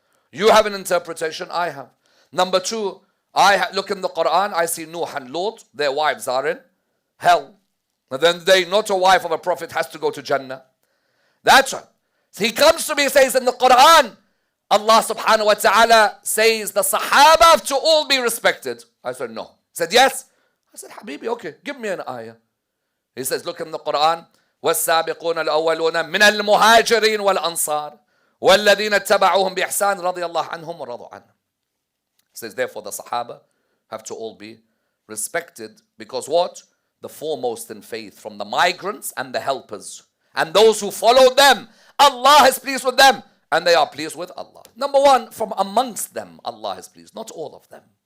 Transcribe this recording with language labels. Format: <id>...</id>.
<en>You have an interpretation, I have. Number two, look in the Quran, I see Nuh and Lut, their wives are in hell. And then not a wife of a prophet has to go to Jannah. That's right. So he comes to me and says in the Quran, Allah subhanahu wa ta'ala says the Sahaba have to all be respected. I said, no. He said, yes. I said, Habibi, okay, give me an ayah. He says, look in the Quran,</en> <ar>وَالسَّابِقُونَ الْأَوَّلُونَ مِنَ الْمُهَاجِرِينَ وَالْأَنصَارِ وَالَّذِينَ اتَّبَعُوهُمْ بِإِحْسَانٍ رَضِيَ اللَّهُ عَنْهُمْ وَرَضُوا عَنْهُ.</ar> <en>He says, therefore the Sahaba have to all be respected because what? The foremost in faith from the migrants and the helpers. And those who follow them, Allah is pleased with them and they are pleased with Allah. Number one, from amongst them, Allah is pleased, not all of them.</en>